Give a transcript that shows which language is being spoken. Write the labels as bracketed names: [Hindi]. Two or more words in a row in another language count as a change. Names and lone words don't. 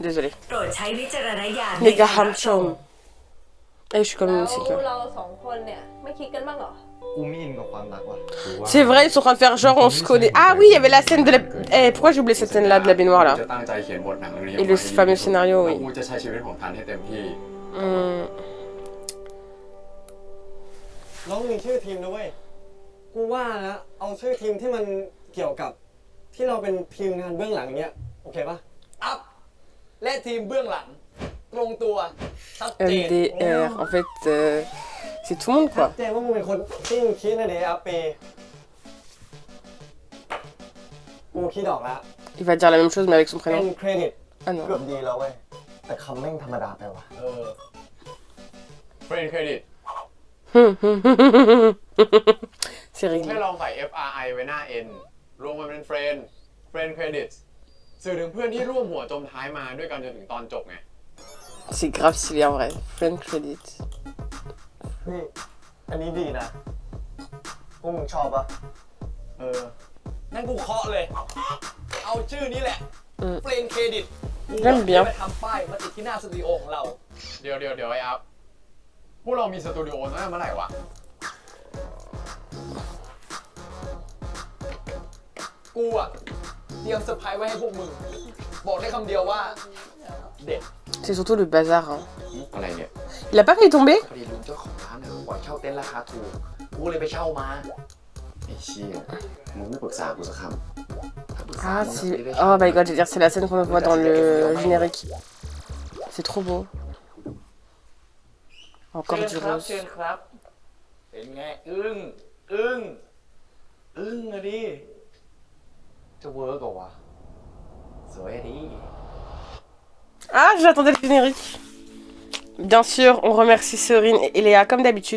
[French] Désolé. Les gars, Hamchom. Et je suis comme une cycle. C'est vrai, ils sont en train de faire genre on se connaît. Ah oui, il y avait la scène de la... Eh, pourquoi j'ai oublié cette scène là de la baignoire là? Et le fameux scénario, oui. [Thai] น้องมีชื่อทีมนะเว้ยกูว่านะเอาชื่อทีมที่มันเกี่ยวกับที่เราเป็นทีมงานเบื้องหลังเนี้ยโอเคปะอัพและทีมเบื้องหลังตรงตัวชัดเจน [French] MDR, en fait, c'est tout le monde [Thai] ชัด [French] quoi. [Thai] เจนว่ามึงเป็นคนที่มึงคิดนะเดอัพปีกูคิดออกแล้ว [French] Il va dire la même chose mais avec son [Thai] เป็น [French] prénom. [Thai] เครดิต Ah เกือบ [French] non. [Thai] ดีแล้วเว้ยแต่คำแม่งธรรมดาไปว่ะ เฟรนเครดิต [French] C'est [Thai] แค่ [French] réglé. [Thai] ลองใส่ FRI ไว้หน้า N รวมมันเป็นเฟรนเครดิตสื่อถึงเพื่อนที่ร่วมหัวจมท้ายมาด้วยกันจนถึงตอนจบไง [French] C'est grave stylé en vrai. [English] Friend credit. [Thai] นี่อันนี้ดีนะพวกมึงชอบปะนั่นกูเคาะเลยเอาชื่อนี้แหละเฟรนเครดิต [French] J'aime bien. [Thai] ไปทำป้ายมาติดที่หน้าสตูดิโอของเรา เดี๋ยวไอ้อัพพวกเรามีสตูดิโอตั้งแต่เมื่อไหร่วะ กูอะเตรียมเซอร์ไพรส์ไว้ให้พวกมึงบอกได้คำเดียวว่าเด็ด [French] C'est surtout le bazar. Hein. [Thai] อะไรเนี่ย [French] Il a pas failli tomber? [Thai] พอดีลุงเจ้าของร้านเนี่ยปล่อยเช่าเต็นท์ราคาถูกกูเลยไปเช่ามาไอ้เชี่ยมึงไม่ปรึกษากูสักคำถ้าปรึกษา Ah มึง [French] si. [Thai] จะได้เช่า [English] Oh my god, [French] je veux dire, c'est la scène qu'on voit dans le générique. C'est trop beau. Encore du [Thai] ครับ [French] rose. [Thai] เชิญครับ เป็นไงอึ้งอะดิจะเวิร์กเหรอวะสวยอะดิ [French] Ah, j'attendais le générique. Bien sûr, on remercie Serine et Léa comme d'habitude.